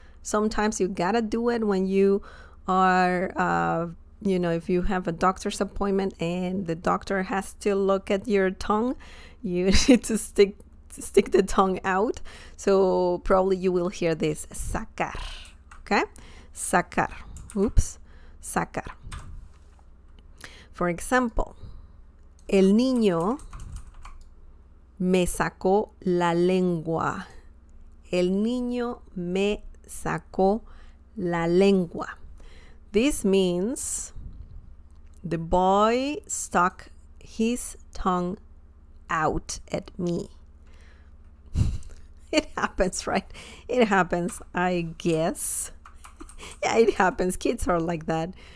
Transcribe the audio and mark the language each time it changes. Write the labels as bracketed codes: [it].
[en] Sometimes you gotta do it when you are if you have a doctor's appointment and the doctor has to look at your tongue, you need to stick the tongue out. So probably you will hear this, sacar. Okay, sacar. Oops, sacar. For example, [es] el niño me sacó la lengua. El niño me sacó la lengua. [en] This means the boy stuck his tongue out at me. It happens, right? It happens, I guess. Yeah, it happens. Kids are like that.